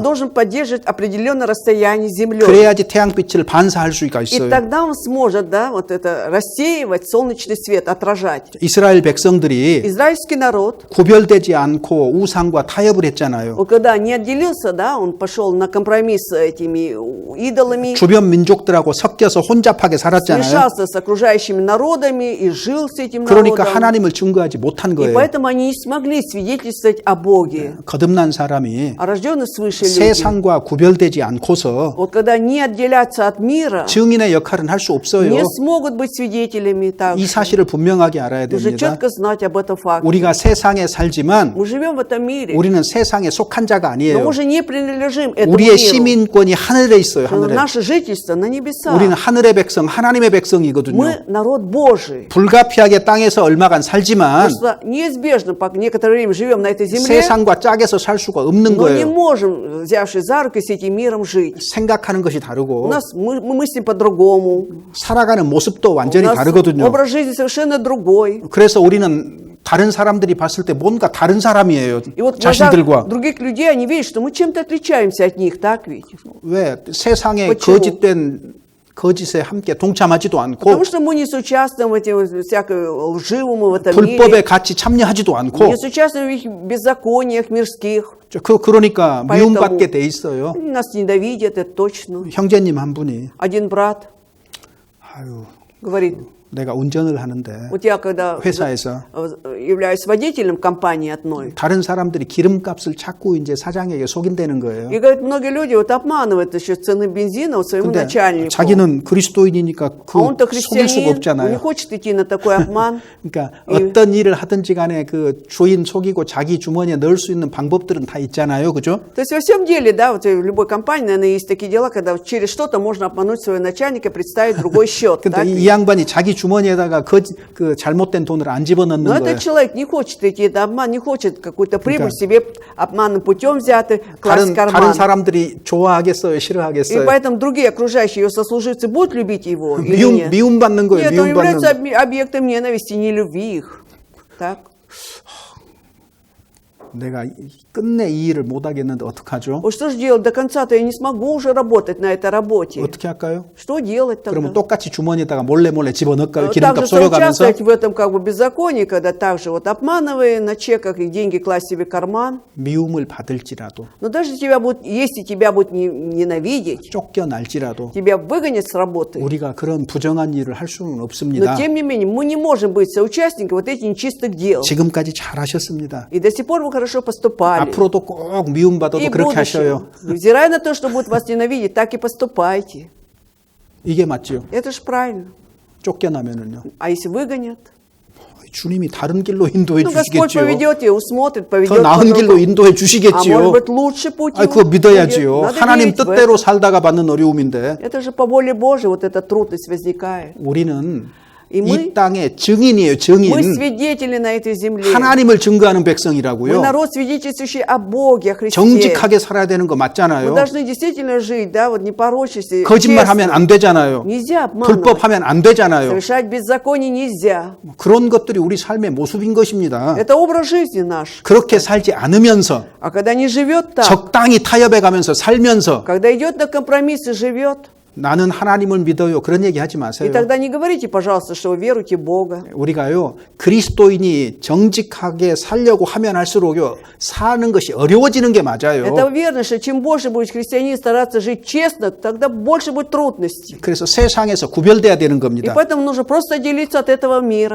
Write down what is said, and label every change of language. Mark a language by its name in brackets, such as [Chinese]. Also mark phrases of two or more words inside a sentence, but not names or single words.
[Russian] он должен поддерживать определенное расстояние с Землей. [Korean] 그래야지 태양빛을 반사할 수가 [Russian] И [Korean] 있어요. [Russian] тогда он сможет, да, вот это рассеивать солнечный свет, отражать. [Korean] 이스라엘 백성들이 [Russian] Израильский народ, [Korean] 구별되지 않고 우상과 타협을 했잖아요. [Russian] вот когда не отделился, да, он пошел на компромисс с этими идолами, [Korean] 주변 민족들하고 섞여서 혼잡하게 살았잖아요. [Russian] смешался с окружающими народами и жил с этим [Korean] 그러니까 [Russian] народом. [Korean] 하나님을 증거하지 못한 [Russian] И [Korean] 거예요. [Russian] поэтому они не смогли свидетельствовать о Боге. [Korean] 거듭난 사람이 [Russian] А рожденные свыше люди, [Korean] 세상과 구별되지 않고서 [Russian] вот когда не отделятся от мира, [Korean] 증인의 역할은 할 수 없어요. [Russian] не смогут быть свидетелями так. [Korean] 이 사실을 분명하게 알아야 [Russian] Нужно [Korean] 됩니다. [Russian] четко знать об этом факте. [Korean] 우리가 세상에 살지만 [Russian] Мы живем в этом мире, [Korean] 우리는 세상에 속한 자가 [Russian] но [Korean] 아니에요. [Russian] мы же не принадлежим этому [Korean] 우리의 [Russian] миру. [Korean] 시민권이 하늘에 있어요. 하늘에. [Russian] Наше жительство на небесах. [Korean] 우리는 하늘의 백성, 하나님의 백성이거든요. [Russian] Мы народ Божий. [Korean] 불가피하게 땅에서 얼마간 살지만 [Russian] Просто неизбежно, по некоторое время живем на этой земле, [Korean] 세상과 짝에서 살 수가 없는 [Russian] но не [Korean] 거예요. [Russian] можем, взявшись за руки, с этим миром жить. [Korean] 생각하는 것이 [Russian] У [Korean] 다르고 [Russian] нас мы мыслим по-другому. [Korean] 살아가는 모습도 [Russian] У [Korean] 완전히 [Russian] нас [Korean] 다르거든요. [Russian] образ жизни совершенно другой. [Korean] 그래서 우리는 다른 사람들이 봤을 때 뭔가 다른 사람이에요. [Russian] И вот в глазах [Korean] 자신들과. [Russian] других людей они видят, что мы чем-то отличаемся от них, так ведь? [Korean] 왜? 세상의 [Russian] почему? [Korean] 거짓된 거짓에 함께 동참하지도 않고 [Russian] Потому что мы не соучаствуем в этим всякой лживому в этом [Korean] 불법에 [Russian] мире, [Korean] 같이 참여하지도 않고 [Russian] не соучаствуем в их беззакониях мирских. [Korean] 그러니까 [Russian] поэтому [Korean] 미움받게 돼 있어요. [Russian] Они нас ненавидят, это точно. [Korean] 형제님 한 분이 [Russian] Один брат [Korean] 아유 [Russian] говорит, [Korean] 내가 운전을 하는데 [Russian] Вот я когда [Korean] 회사에서 [Russian] являюсь водителем компании одной, [Korean] 다른 사람들이 기름값을 자꾸 이제 사장에게 속인다는 거예요. [Russian] и говорят, многие люди вот обманывают еще цены бензина вот своему [Korean] 근데 [Russian] начальнику. [Korean] 자기는 그리스도인이니까 [Russian] А [Korean] 그 [Russian] он-то [Korean] 속일 수가 [Russian] христианин, он не [Korean] 없잖아요. [Russian] хочет идти на такой обман. [Korean] 그러니까 어떤 일을 하든지 간에 그 주인 속이고 자기 주머니에 넣을 수 있는 방법들은 다 있잖아요. 그죠? [Russian] То есть во всем деле, да, вот в любой компании, наверное, есть такие дела, когда вот через что-то можно обмануть своего начальника, представить другой счет. [Korean] 근데 [Russian] так? [Korean] 이 양반이 자기 주머니에다가 그 잘못된 돈을 안 집어넣는 [Russian] Но [Korean] 거예요. [Russian] этот человек не хочет идти на обман, не хочет какую-то прибыль себе обманным путем взятый, класть в [Korean] 다른 [Russian] карман. [Korean] 사람들이 좋아하겠어요, [Russian] И [Korean] 싫어하겠어요? [Russian] поэтому другие окружающие его сослуживцы будут любить его или нет? [Korean] 미움받는 거예요, [Russian] Нет, он [Korean] 미움받는 [Russian] является [Korean] 거. [Russian] объектом ненависти, не любви их. Так? [Korean] 내가 끝내 이 일을 못 하겠는데 어떡하죠? [Russian] Вот что же делать? До конца-то я не смогу уже работать на этой работе. [Korean] 어떻게 할까요? [Russian] Что делать тогда? [Korean] 그러면 똑같이 주머니에다가 몰래 집어넣을까요? [Russian] Также [Korean] 기름값 속여가면서? [Russian] участвовать в этом как бы беззаконии, когда также вот обманывая на чеках и деньги класть себе в карман. [Korean] 미움을 받을지라도, [Russian] Но даже если тебя будут ненавидеть, [Korean] 쫓겨날지라도 [Russian] тебя выгонят с работы. [Korean] 우리가 그런 부정한 일을 할 수는 [Russian] Но [Korean] 없습니다. [Russian] тем не менее, мы не можем быть соучастниками вот этих нечистых дел. [Korean] 지금까지 잘하셨습니다. [Russian] И до сих пор вы хорошо поступали. [Korean] 앞으로도 꼭 미움받아도 [Russian] И в [Korean] 그렇게 하셔요. [Russian] будущем, невзирая на то, что будут вас ненавидеть, так и поступайте. [Korean] 이게 맞죠? [Russian] Это же правильно. [Korean] 쫓겨나면은요. [Russian] А если выгонят? [Korean] 주님이 다른 길로 인도해 [Russian] Ну, Господь [Korean] 주시겠지요. [Russian] поведет ее, усмотрит, поведет [Korean] 더 나은 길로 [Russian] по-другому. [Korean] 인도해 [Russian] А [Korean] 주시겠지요. [Russian] может быть, лучше путь [Korean] 아, 그거 [Russian] будет. [Korean] 믿어야지요. [Russian] Надо [Korean] 하나님 [Russian] верить в [Korean] 뜻대로 [Russian] это. [Korean] 살다가 받는 어려움인데 [Russian] Это же по воле Божией вот эта трудность возникает. [Korean] 우리는 [Russian] И [Korean] 이 땅의 증인이에요. 증인. [Russian] Мы свидетели на этой земле. [Korean] 하나님을 증거하는 [Russian] Мы [Korean] 백성이라고요. [Russian] народ, свидетельствующий о Боге, о Христе. [Korean] 정직하게 살아야 되는 거 [Russian] Мы [Korean] 맞잖아요. [Russian] должны действительно жить, да, вот не порочись. [Korean] 거짓말하면 안 되잖아요. [Russian] Нельзя обманывать. [Korean] 불법하면 안 되잖아요. [Russian] Совершать беззаконие нельзя. [Korean] 그런 것들이 우리 삶의 모습인 것입니다. [Russian] Это образ жизни наш. [Korean] 그렇게 살지 않으면서 [Russian] А когда не живет так, [Korean] 적당히 타협해 가면서 살면서 [Russian] когда идет на компромиссы, живет, [Korean] 나는 하나님을 믿어요. 그런 얘기 하지 [Russian] и [Korean] 마세요. [Russian] тогда не говорите, пожалуйста, что вы веруете в Бога. [Korean] 우리가요, 그리스도인이 정직하게 살려고 하면 할수록요, 사는 것이 어려워지는 게 맞아요. [Russian] Это верно, что чем больше будет христианин стараться жить честно, тогда больше будет трудностей. [Korean] 그래서 세상에서 구별돼야 되는 [Russian] И [Korean] 겁니다. [Russian] поэтому нужно просто отделиться от этого мира.